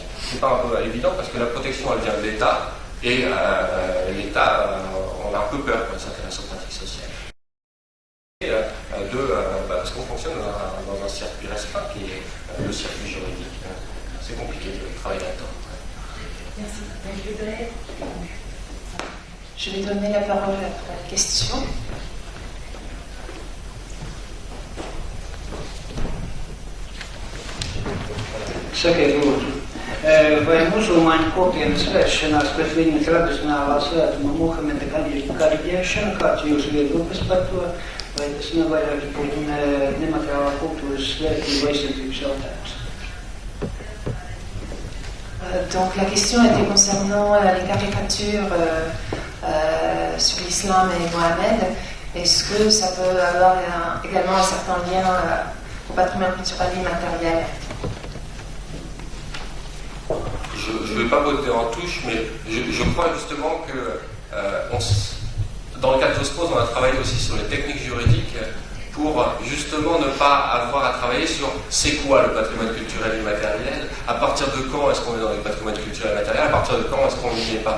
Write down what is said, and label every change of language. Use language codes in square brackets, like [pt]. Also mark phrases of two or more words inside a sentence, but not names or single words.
[fr] C'est pas un peu évident parce que la protection, elle vient de l'État, et l'État, on a un peu peur quand il s'intéresse aux pratiques sociales. Parce qu'on fonctionne dans un circuit restreint qui est le circuit juridique. C'est compliqué de travailler là-dedans. Merci. Je vais donner la parole à la question. [lv] Sakiet lūdzu, vai musulmaņu kopienas vēršanās pret viņa tradicionālā svētuma Muhameda kariģēšanu, kāds jūsu viedoklis par to, vai tas nevairāk būtu nemateriālā kultūras vērtība aizsardzības jautājums? [fr] Donc la question était concernant les caricatures sur l'islam et Mohamed. Est-ce que ça peut avoir également un certain lien au patrimoine culturel immatériel? Je ne vais pas voter en touche, mais je crois justement que dans le cas de Jospose, on a travaillé aussi sur les techniques juridiques pour justement ne pas avoir à travailler sur c'est quoi le patrimoine culturel immatériel, à partir de quand est-ce qu'on est dans le patrimoine culturel immatériel, à partir de quand est-ce qu'on n'y est pas.